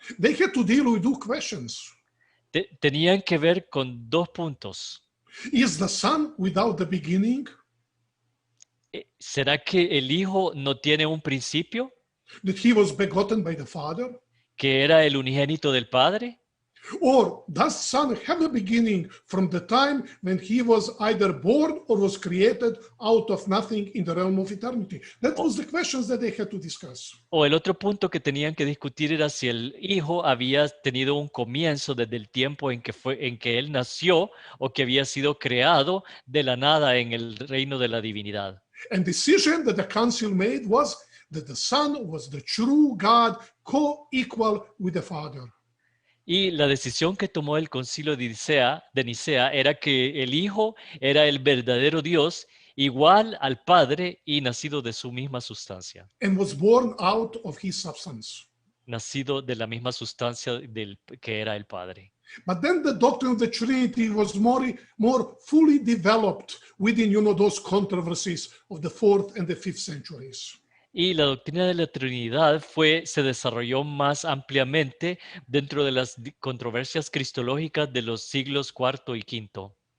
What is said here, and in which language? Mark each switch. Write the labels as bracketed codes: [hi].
[en] They had to deal with two questions. [es] Tenían que ver con dos puntos. [en] Is the Son without the beginning? [es] ¿Será que el Hijo no tiene un principio? [en] That he was begotten by the Father? [es] ¿Que era el unigénito del Padre? [en] Or does Son have a beginning from the time when he was either born or was created out of nothing in the realm of eternity? That was the questions that they had to discuss. [es] O el otro punto que tenían que discutir era si el Hijo había tenido un comienzo desde el tiempo en que él nació o que había sido creado de la nada en el reino de la divinidad. [en] And decision that the council made was that the Son was the true God, co-equal with the Father. [es] Y la decisión que tomó el Concilio de Nicea era que el Hijo era el verdadero Dios, igual al Padre y nacido de su misma sustancia. [en] And was born out of his substance. [es] Nacido de la misma sustancia que era el Padre. [en] But then the doctrine of the Trinity was more fully developed within, those controversies of the 4th and the 5th centuries. [es] Y la doctrina de la Trinidad se desarrolló más ampliamente dentro de las controversias cristológicas de los siglos IV y V.